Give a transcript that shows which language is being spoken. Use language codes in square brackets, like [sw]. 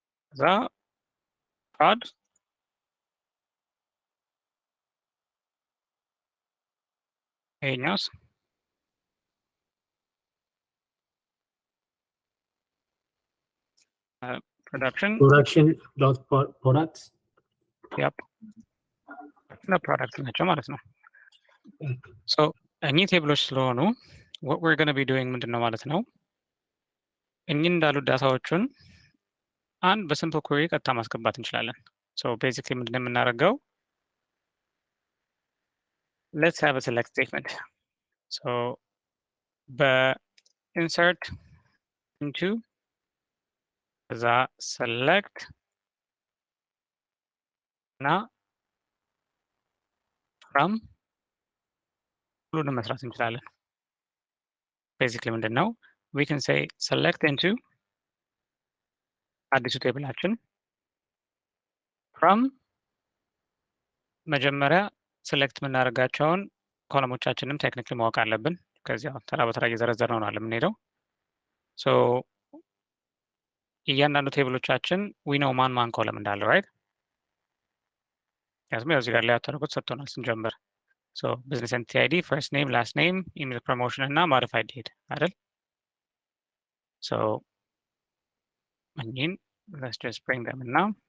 [am] ከዛ prod ይሄኛውስ production [en] dot products. [am] yep no product ናቸው ማለት ነው so እኚህ ቴብሎች ስለሆኑ [en] what we're going to be doing [am] ምንድነው ማለት ነው እኚህ እንዳሉ ዳታዎቹን አንድ በሲምፕል ኩዌሪ ቀጥታ ማስገባት እንችላለን so basically ምንድነው የምናደርገው [en] let's have a select statement. so insert into the select እና from [am] ሁሉንም መስራት እንችላለን [en] basically [am] ምንድነው [en] we can say select into [am] አዲሱ ቴብላችን from መጀመሪያ select የምናደርጋቸውን ኮለሞቻችንም ቴክኒካሊ ማወቅ አለብን ከዚያው ተራ በተራ እየዘረዘርነው ነው የምንሄደው so እያንዳንዱ ቴብሎቻችን we know ማን ኮለም እንዳለ right ያስም እዚህ ጋር ላይ አተረኩት ሰጥቶናል ስንጀምር so [en] business entity ID first name last name email promotion እና modified date [am] አይደል [en] so again let's just bring them in now